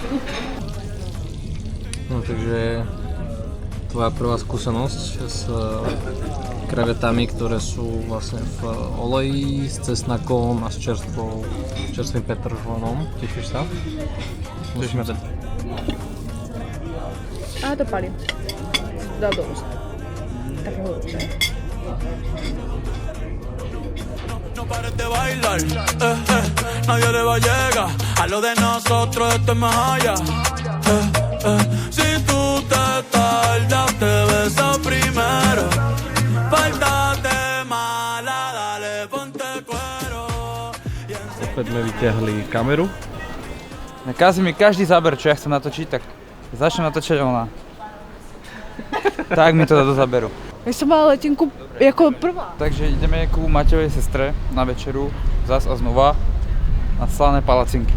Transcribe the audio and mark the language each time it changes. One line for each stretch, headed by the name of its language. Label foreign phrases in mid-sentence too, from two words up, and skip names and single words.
Slovak: No takže tvoja prvá skúsenosť s krevetami, ktoré sú vlastne v oleji, s cesnakom a s čerstvým petržlenom. Tešíš sa? Musíme dať. A to palím. Dá do úst. Také horúce.
Spanish: No pares de bailar, nadie le va a llegar. A lo de nosotros esto es más allá. Si tú te tardas, te beso primero. Falta de mala, dale, ponte
Slovak: Naspäť sme vyťahli kameru. Nakazí mi každý záber, čo ja chcem natočiť, tak začnem natáčať ona. Tak mi to dá do záberu. Ja som mala letenku ako prvá. Takže ideme ku Mateovej sestre na večeru, zas a znova, na slané palacinky.